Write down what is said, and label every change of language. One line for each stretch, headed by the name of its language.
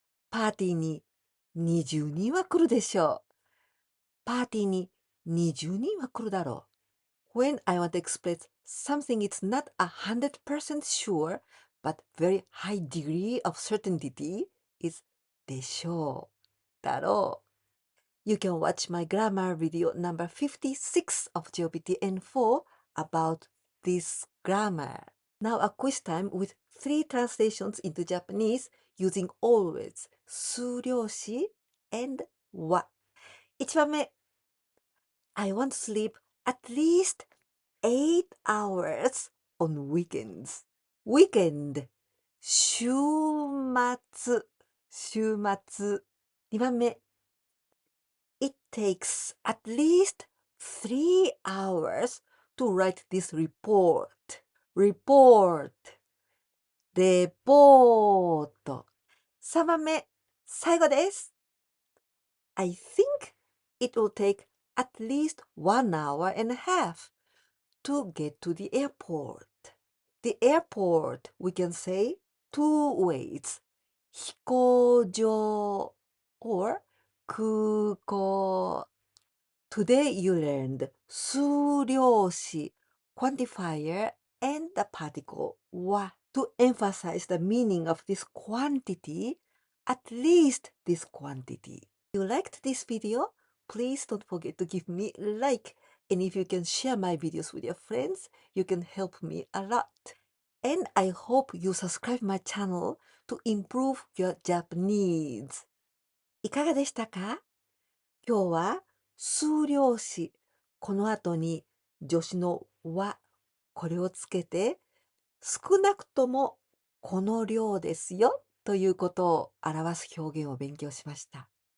Japanese: パーティーに20人は来るでしょう。パーティーに20人は来るだろう。
English: When I want to express something it's not 100% sure, but very high degree of certainty is でしょう。だろう。You can watch my grammar video number 56 of GPT N4 about this grammar. Now a quiz time with 3 translations into Japanese using always 数量詞 and は。 1番目 I want to sleep at least 8 hours on weekends. weekend 週末週末。 2番目It takes at least 3 hours to write this report. report レポート。
Japanese: 3番目、最後です。
English: I think it will take at least 1 hour and a half to get to the airport. The airport, we can say two ways. 飛行場 or 空港。 Today you learned 数量詞 quantifier and the particle は to emphasize the meaning of this quantity, at least this quantity. If you liked this video, please don't forget to give me a like. And if you can share my videos with your friends, you can help me a lot. And I hope you subscribe my channel to improve your Japanese.
Japanese: いかがでしたか？今日は数量詞、この後に助詞のは、これをつけて、少なくともこの量ですよということを表す表現を勉強しました。